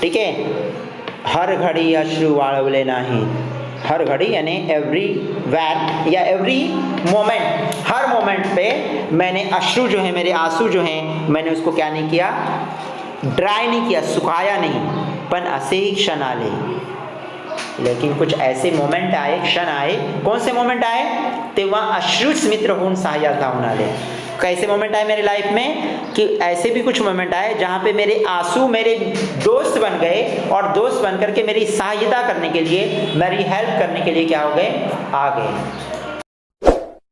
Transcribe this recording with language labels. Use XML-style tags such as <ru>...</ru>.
<hi>ठीक है,</hi> <mr>हर घड़ी अश्रु वाळवले नाही,</mr> <hi>हर घड़ी यानी एवरी वैर या एवरी मोमेंट, हर मोमेंट पे मैंने अश्रु जो है, मेरे आंसू जो हैं, मैंने उसको क्या नहीं किया, ड्राई नहीं किया, सुखाया नहीं।</hi> <mr>पण असे ही क्षण आले,</mr> <hi>लेकिन कुछ ऐसे मोमेंट आए, क्षण आए। कौन से मोमेंट आए,</hi> <mr>तेव्हा अश्रुच मित्र होऊन सहाय्याला धावून आले।</mr> <hi>कैसे मोमेंट आए मेरी लाइफ में कि ऐसे भी कुछ मोमेंट आए जहाँ पे मेरे आंसू मेरे दोस्त बन गए, और दोस्त बन करके मेरी सहायता करने के लिए, मेरी हेल्प करने के लिए क्या हो गए, आ गए।</hi>